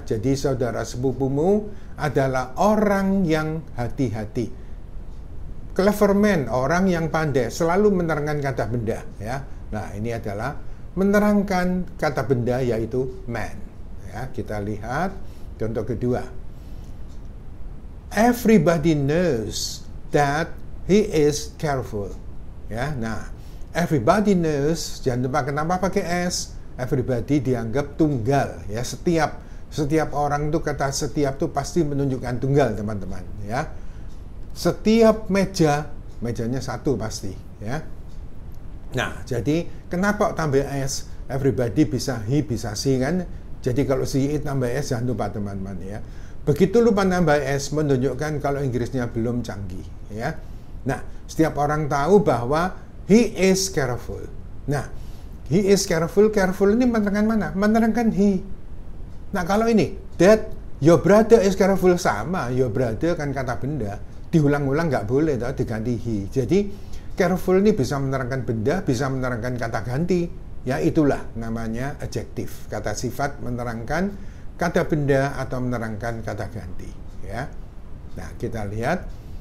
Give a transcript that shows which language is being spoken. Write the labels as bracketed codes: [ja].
[id] Jadi saudara sepupumu adalah orang yang hati-hati. [en] Clever man, [id] orang yang pandai, selalu menerangkan kata benda ya. Nah ini adalah menerangkan kata benda, yaitu man ya. Kita lihat contoh kedua. [en] Everybody knows that he is careful ya. [id] Nah [en] everybody knows, [id] jangan lupa kenapa pakai S. Everybody dianggap tunggal ya. Setiap orang itu, kata setiap itu pasti menunjukkan tunggal teman-teman ya. Setiap mejanya satu pasti ya. Nah jadi kenapa tambah S? Everybody bisa he, bisa she kan. Jadi kalau she it tambah S, jangan lupa teman-teman ya. Begitu lupa tambah S menunjukkan kalau Inggrisnya belum canggih ya. Nah setiap orang tahu bahwa [en] he is careful. [id] Nah, [en] he is careful. [id] Careful ini menerangkan mana? Menerangkan he. Nah, kalau ini, [en] that your brother is careful, [id] sama. [en] Your brother [id] kan kata benda. Diulang-ulang nggak boleh, toh, diganti he. Jadi, careful ini bisa menerangkan benda, bisa menerangkan kata ganti. Ya, itulah namanya adjektif. Kata sifat menerangkan kata benda atau menerangkan kata ganti. Ya. Nah, kita lihat.